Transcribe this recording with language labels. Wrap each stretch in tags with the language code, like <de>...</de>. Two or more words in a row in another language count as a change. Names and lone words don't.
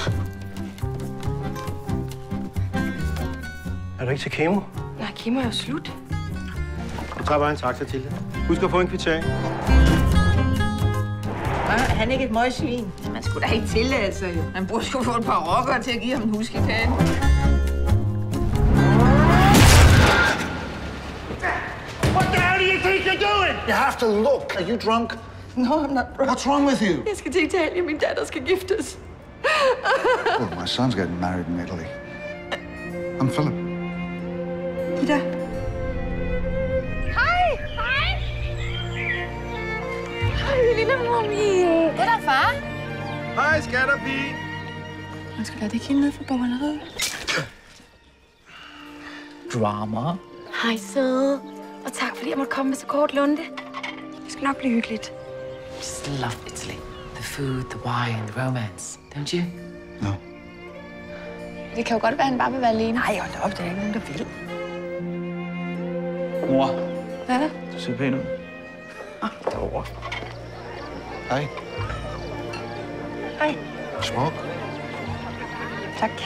<da>Er du ikke til kemo? Nej, kemo er jo slut. Du tager bare en taxa til det. Husk at få en kvittering. Han er ikke et møgsvin. Man skulle da ikke tillade sig, jo. Man burde jo få et par rockere til at give ham en huskekage.</da> <en>What the hell do you think you're doing? You have to look. Are you drunk? No, I'm not drunk. What's wrong with you?</en> <da>Jeg skal til Italien. Min datter skal giftes.</da> <en>Well, my son's getting married in Italy. I'm Philip. Ida.</en> <da>Hej! Hej! Hej, lille momie. Goddag, far. Hej, skatterpige. Man skal lade det ikke hende ned for bogmaleriet. Drama. Hej, søde. Og tak, fordi jeg måtte komme med så kort lunde. Det skal nok blive hyggeligt.</da> <en>Just love Italy. The food, the wine, the romance. Don't you? No.</en> <da>Det kan jo godt være, at han bare vil være alene. Nej, hold da op, der er ikke nogen, der vil. Mor, Hvad er der? du ser pæn ud. Derovre. Hej. Hej. Smuk. Tak.</da>